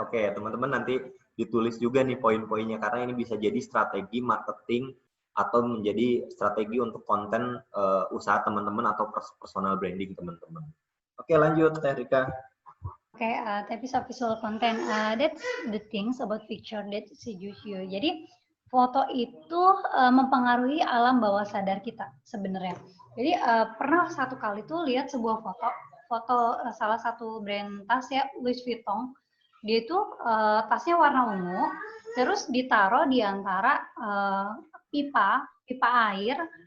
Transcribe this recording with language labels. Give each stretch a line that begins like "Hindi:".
Indonesian: Oke, teman-teman nanti ditulis juga nih poin-poinnya, karena ini bisa jadi strategi marketing atau menjadi strategi untuk konten usaha teman-teman atau personal branding teman-teman. Oke, lanjut Teh Rika.
English: Oke, tips of visual content. That's the things about picture that seduce you.
Indonesian: Jadi foto itu mempengaruhi alam bawah sadar kita sebenarnya. Jadi pernah satu kali tuh lihat sebuah foto salah satu brand tas ya, Louis Vuitton. Dia itu tasnya warna ungu, terus ditaruh di antara pipa air.